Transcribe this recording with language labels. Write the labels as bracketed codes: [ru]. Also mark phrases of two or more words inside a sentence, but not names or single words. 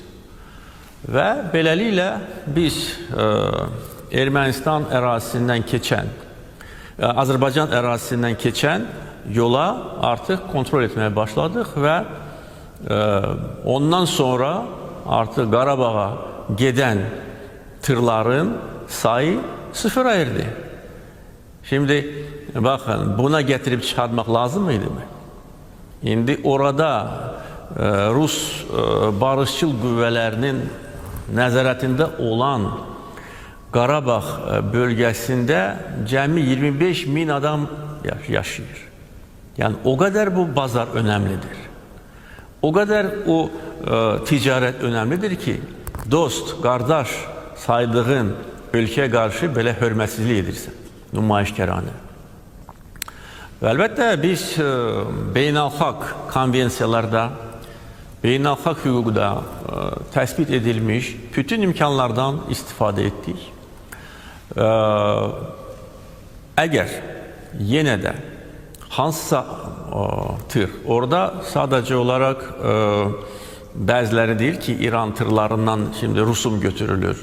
[az] Və beləliklə biz Ermənistan ərazisindən keçən, Azərbaycan ərazisindən keçən yola artıq kontrol etməyə başladıq və ondan sonra artıq Qarabağa gedən tırların sayı sıfıra erdi. [tr] Şimdi bakın, buna getirip çıkartmak lazım mıydı mı? Şimdi orada [az] Rus barışçıl qüvvələrinin nəzarətində olan Qarabağ bölgesinde cəmi 25 bin adam yaşayır. [tr] Yani o kadar bu bazar önemlidir. O kadar o ticaret önemlidir ki, dost, [az] qardaş saydığın [tr] ülkeye karşı [az] belə hörmətsizlik edirsən, nümayişkəranə. Və əlbəttə biz beynəlxalq konvensiyalarda, beynəlxalq hüquqda təsbit edilmiş bütün imkanlardan istifadə etdik. Əgər yenə də hansısa tır, orada [tr] sadece olarak [az] bəziləri deyir ki, İran tırlarından şimdi rusum götürülür.